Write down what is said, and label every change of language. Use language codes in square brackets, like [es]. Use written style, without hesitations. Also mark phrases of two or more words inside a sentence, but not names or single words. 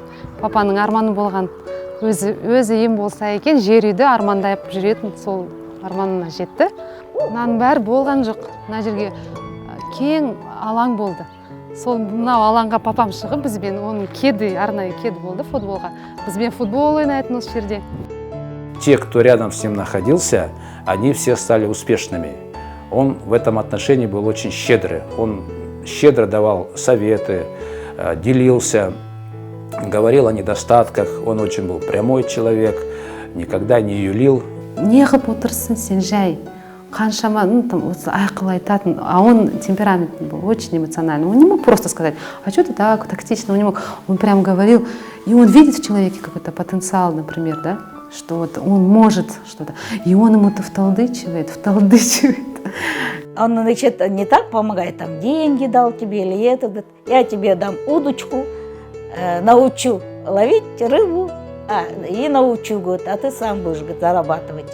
[kk] Папаның арманы болған, өзі ем болса екен, жер үйді армандайып жүретін, сол арманына жетті. Мұның бәрі болған жоқ. Мына жерге кең алаң болды. Сол мынау алаңға папам шығып, бізбен оның кеді, арнайы кеді болды футболға. Бізбен футбол ойнайтын осы жерде. [ru] Те, кто рядом с ним находился, они все стали успешными. Он в этом отношении был очень щедрый. Он щедро давал советы, делился, говорил о недостатках. Он очень был прямой человек, никогда не юлил. [kk] Не қып отырсын сен жай. Қаншама, айқыл айтатын, [ru] а он темпераментный был, очень эмоциональный. Он не мог просто сказать, а что ты так, тактично, он не мог. Он прям говорил, и он видит в человеке какой-то потенциал, например, да, что вот он может что-то, и он ему-то вталдычивает. Он, значит, не так помогает, там деньги дал тебе или это, я тебе дам удочку, научу ловить рыбу, и научу, говорит, а ты сам будешь, говорит, зарабатывать.